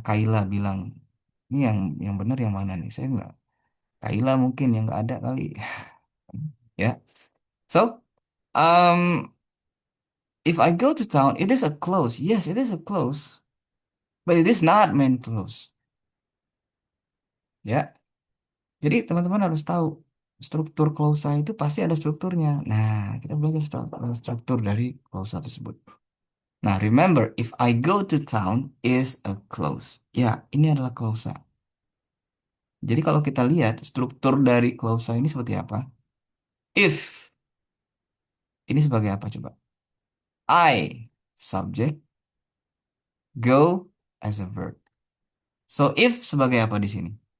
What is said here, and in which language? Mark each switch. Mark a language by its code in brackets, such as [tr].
[id] Kayla bilang, ini yang benar yang mana nih? Saya nggak. Kayla mungkin yang nggak ada kali. Ya. [en] So, if I go to town, it is a close. Yes, it is a close. But it is not main close. Ya. [id] Jadi teman-teman harus tahu struktur klausa itu pasti ada strukturnya. Nah, kita belajar struktur dari klausa tersebut. [en] Nah, remember, if I go to town is a clause. [id] Ya, ini adalah klausa. Jadi kalau kita lihat struktur dari klausa ini seperti apa? [en] If, [id] ini sebagai apa coba? [en] I, subject, go as a verb. [id] So, if sebagai apa di sini?